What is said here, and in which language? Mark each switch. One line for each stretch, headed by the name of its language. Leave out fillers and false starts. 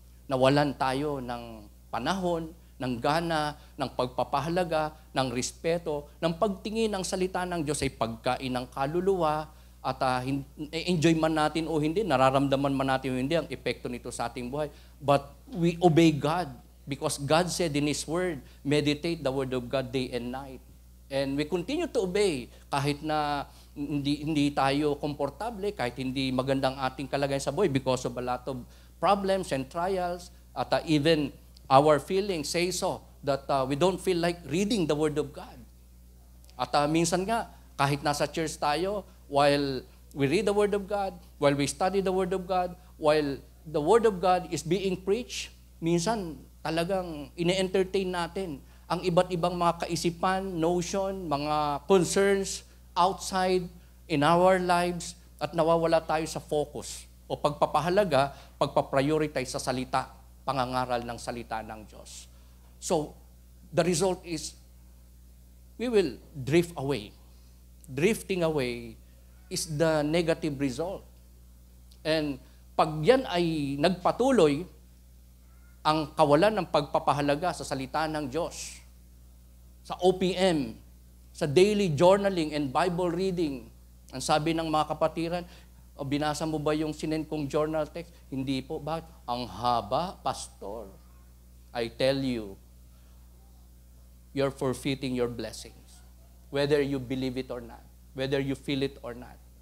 Filipino: Nawalan tayo ng panahon, ng gana, ng pagpapahalaga, ng respeto, ng pagtingin ng salita ng Diyos ay pagkain ng kaluluwa, at enjoy man natin o hindi, nararamdaman man natin o hindi ang epekto nito sa ating buhay.
English: But we obey God because God said in His Word, meditate the Word of God day and night. And we continue to obey
Filipino: kahit na hindi tayo komportable, kahit hindi magandang ating kalagayan sa buhay
English: because of a lot of problems and trials, at even our feelings say so that we don't feel like reading the Word of God.
Filipino: At minsan nga, kahit nasa church tayo,
English: while we read the Word of God, while we study the Word of God, while the Word of God is being preached,
Filipino: minsan talagang ine-entertain natin ang iba't ibang mga kaisipan, notion, mga
English: concerns outside in our lives,
Filipino: at nawawala tayo sa focus o pagpapahalaga, pagpaprioritize sa salita, pangangaral ng salita ng Diyos.
English: So, the result is, we will drift away. Drifting away is the negative result.
Filipino: And pag yan ay nagpatuloy, ang kawalan ng pagpapahalaga sa salita ng Diyos, sa OPM, sa
English: daily journaling and Bible reading,
Filipino: ang sabi ng mga kapatiran, binasa mo ba yung sinend kong journal text? Hindi po. Bakit? Ang haba, pastor.
English: I tell you, you're forfeiting your blessings. Whether you believe it or not. Whether you feel it or not.